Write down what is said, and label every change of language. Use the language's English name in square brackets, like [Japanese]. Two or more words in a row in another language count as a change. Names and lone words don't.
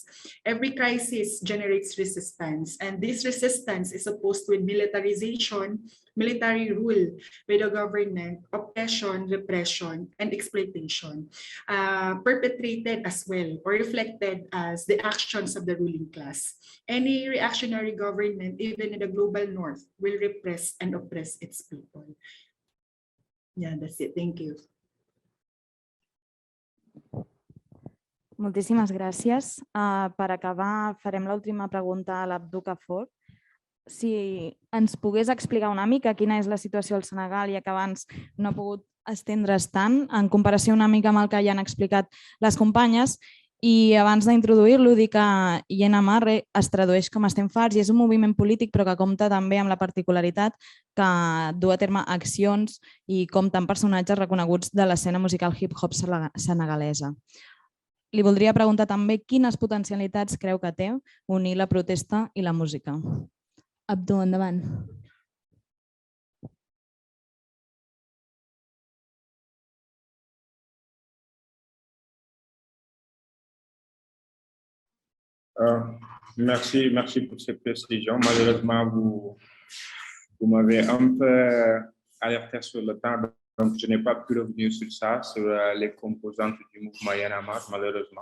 [English] Every crisis generates resistance, and this resistance is opposed with militarization, military rule by the government, oppression, repression, and exploitation, perpetrated as well or reflected as the actions of the ruling class. Any reactionary government, even in the global north, will repress and oppress its people. Yeah, that's it. Thank you. [Catalan] Moltíssimes gràcies. Per acabar, farem l'última pregunta a l'Abdou Khafor. Si ens pogués explicar una mica quina és la situació al Senegal, ja que abans no ha pogut estendre's tant, en comparació una mica amb el que ja han explicat les companyes. I abans d'introduir-lo, dir que IENAMAR es tradueix com Estem farts i és un moviment polític però que compta també amb la particularitat que du a terme accions i compta amb personatges reconeguts de l'escena musical hip-hop senegalesa. Li voldria preguntar també quines potencialitats creu que té unir la protesta i la música. Abdou, endavant. [French] Merci pour ces précisions. Malheureusement, vous m'avez un peu alerté sur le temps, donc je n'ai pas pu revenir sur ça, sur les composantes du mouvement IENAMAR, malheureusement.